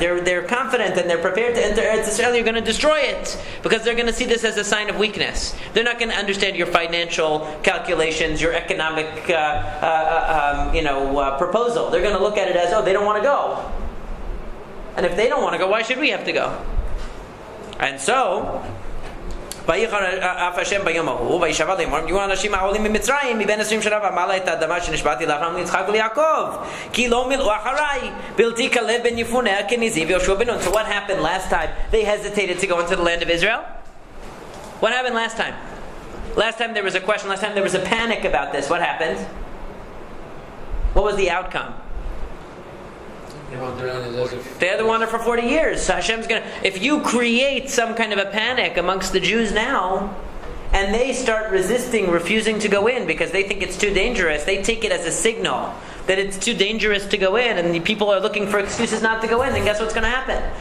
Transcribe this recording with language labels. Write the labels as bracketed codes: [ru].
[en] That they're confident and they're prepared to enter Eretz Yisrael. You're going to destroy it because they're going to see this as a sign of weakness. They're not going to understand your financial calculations, your economic, proposal. They're going to look at it as, oh, they don't want to go. And if they don't want to go, why should we have to go? And so. [he] Hashem ביום ההוא, וישבע לאמור, יהיו אנשים העולים ממצרים, מבין 20 שנה ומעלה את האדמה שנשבעתי לאברהם ליצחק וליעקב, כי לא מילאו אחריי, בלתי כלב בן יפונה כניזי ויהושע בן נון. [en] So what happened last time? They hesitated to go into the land of Israel. What happened last time? Last time there was a question, last time there was a panic about this. What happened? What was the outcome? They had to wander for 40 years. So Hashem's going to... If you create some kind of a panic amongst the Jews now, and they start resisting, refusing to go in because they think it's too dangerous, they take it as a signal that it's too dangerous to go in, and the people are looking for excuses not to go in, then guess what's going to happen?